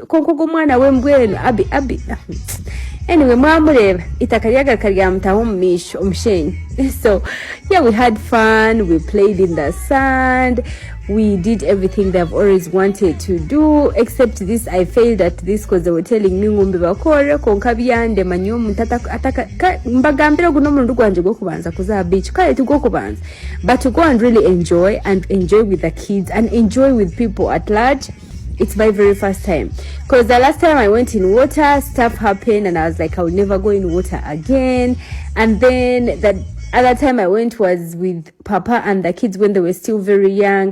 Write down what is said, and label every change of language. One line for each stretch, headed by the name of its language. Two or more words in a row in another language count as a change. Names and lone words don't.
English: Abi. Anyway, so yeah, we had fun. We played in the sand. We did everything they've always wanted to do, except this. I failed at this because they were telling me
Meru: ngombe bakore konkabiyande manyo mutata ataka mbagambira guno mundu gwanje go kubanza kuza beach kale to go kubanza,
English: but to go and really enjoy with the kids and enjoy with people at large. It's my very first time, because the last time I went in water, stuff happened and I was like, I will never go in water again. And then the other time I went was with Papa and the kids when they were still very young.